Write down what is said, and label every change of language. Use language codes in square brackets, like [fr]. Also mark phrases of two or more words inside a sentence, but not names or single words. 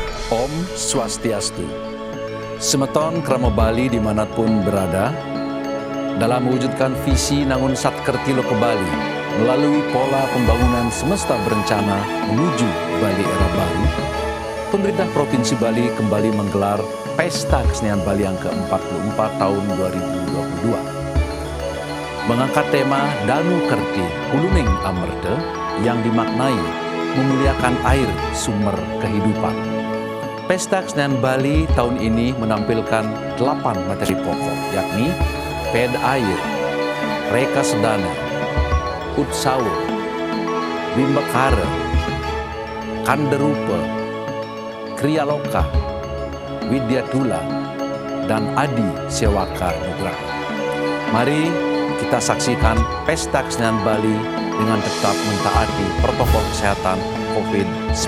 [id] Om Swastiastu. [ban] Semeton krama Bali [id] dimanapun berada, dalam mewujudkan visi Nangun Satkertilo ke Bali melalui pola pembangunan semesta berencana menuju Bali era baru, pemerintah Provinsi Bali kembali menggelar Pesta Kesenian Bali yang ke-44 tahun 2022. Mengangkat tema Danu Kerti Huluning Amerta yang dimaknai memuliakan air sumber kehidupan. Pesta Kesenian Bali tahun ini menampilkan 8 materi pokok, yakni Ped Air, Reka Sedana, Utsawa, Bimbakara, Kanderupa, Kriyaloka, Widyatula, dan Adi Sewaka Nugraha. Mari kita saksikan Pesta Kesenian Bali dengan tetap mentaati protokol kesehatan COVID-19.